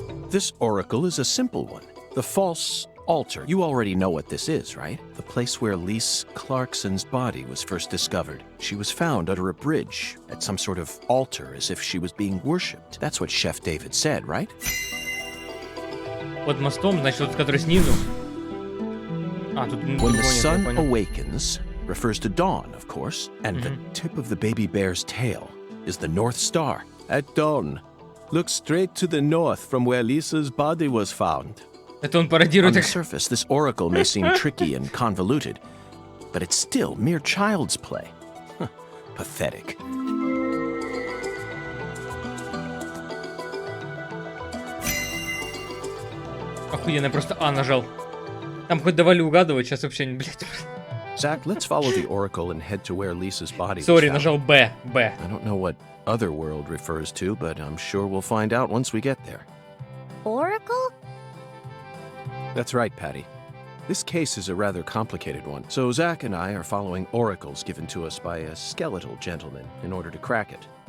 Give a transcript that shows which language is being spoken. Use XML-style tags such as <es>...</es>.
<en>This oracle is a simple one. The false altar. You already know what this is, right? The place where Lise Clarkson's body was first discovered. She was found under a bridge at some sort of altar as if she was being worshipped. That's what Chef David said, right?</en> <ru>Под мостом, значит, вот который снизу. А, тут</ru> <en>When the sun awakens refers to dawn, of course, and the tip of the baby bear's tail is the North Star. At dawn, look straight to the north from where Lisa's body was found.</en> <ru>Это он пародирует.</ru> <en>On the surface, this oracle may seem tricky and convoluted, but it's still mere child's play. Pathetic.</en> <ru>Охуенно, я просто А нажал. Там хоть давали угадывать, сейчас вообще не, блядь.</ru> <en>Zach, let's follow the oracle and head to where Lisa's body was Sorry, found.</en> <ru>нажал Б.</ru> <en>I don't know what other world refers to, but I'm sure we'll find out once we get there. Oracle? That's right, Patty. This case is a rather complicated one, so Zach and I are following oracles given to us by a skeletal gentleman in order to crack it.</en>